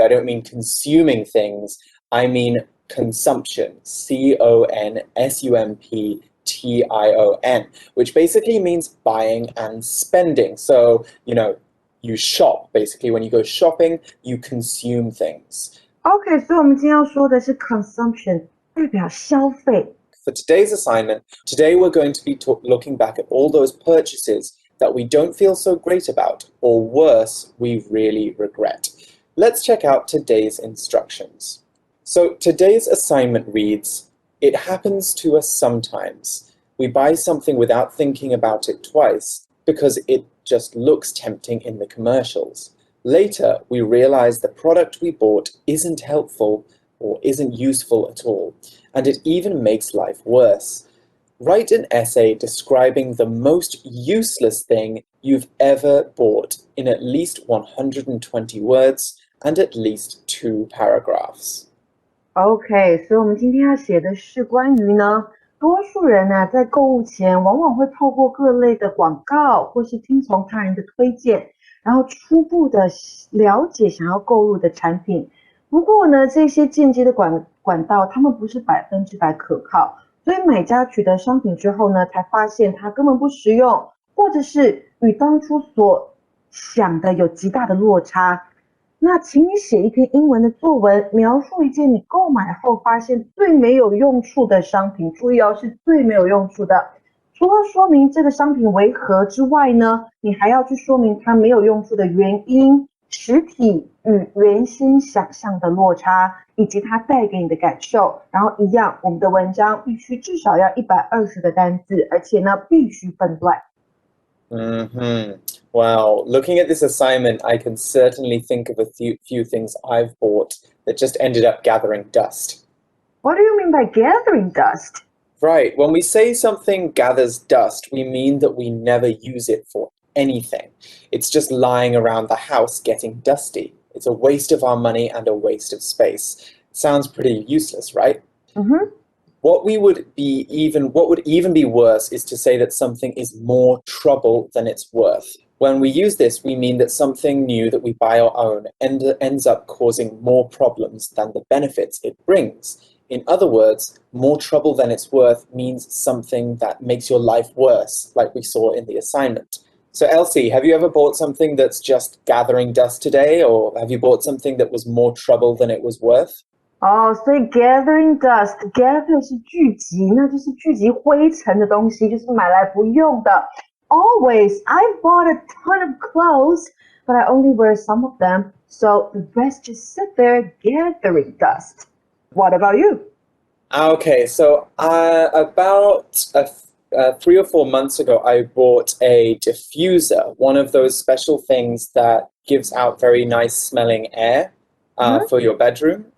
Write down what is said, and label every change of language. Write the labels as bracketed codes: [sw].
[en] I don't mean consuming things. I mean consumption. C-O-N-S-U-M-P-T-I-O-N, which basically means buying and spending. So, you shop, basically. When you go shopping, you consume things. [zh] Okay, 所以我们今天要说的是 consumption, 代表消费。 [en] For today's assignment, today we're going to be looking back at all those purchases that we don't feel so great about, or worse, we really regret. Let's check out today's instructions. So today's assignment reads, it happens to us sometimes. We buy something without thinking about it twice because it just looks tempting in the commercials. Later, we realize the product we bought isn't helpful or isn't useful at all, and it even makes life worse. Write an essay describing the most useless thing you've ever bought in at least 120 words and at least 2 paragraphs. [zh] OK, 所以我们今天要写的是关于呢，多数人呢在购物前往往会透过各类的广告或是听从他人的推荐，然后初步的了解想要购入的产品。不过呢，这些间接的管道，他们不是100%可靠。所以买家取得商品之后呢，才发现它根本不实用，或者是与当初所想的有极大的落差。那请你写一篇英文的作文，描述一件你购买后发现最没有用处的商品。注意哦，是最没有用处的。除了说明这个商品为何之外呢，你还要去说明它没有用处的原因、实体与原先想象的落差，以及它带给你的感受。然后一样，我们的文章必须至少要120个单字，而且呢必须分段。 [en] Wow, looking at this assignment, I can certainly think of a few things I've bought that just ended up gathering dust. What do you mean by gathering dust? Right, when we say something gathers dust, we mean that we never use it for anything. It's just lying around the house getting dusty. It's a waste of our money and a waste of space. Sounds pretty useless, right? What would even be worse is to say that something is more trouble than it's worth. When we use this, we mean that something new that we buy or own ends up causing more problems than the benefits it brings. In other words, more trouble than it's worth means something that makes your life worse, like we saw in the assignment. So Elsie, have you ever bought something that's just gathering dust today, or have you bought something that was more trouble than it was worth? [zh] 所以 gathering dust, gather 是聚集，那就是聚集灰尘的东西，就是买来不用的。 [en] Always, I've bought a ton of clothes, but I only wear some of them, so the rest just sit there gathering dust. What about you? Okay, so about 3 or 4 months ago, I bought a diffuser, one of those special things that gives out very nice smelling air for your bedroom.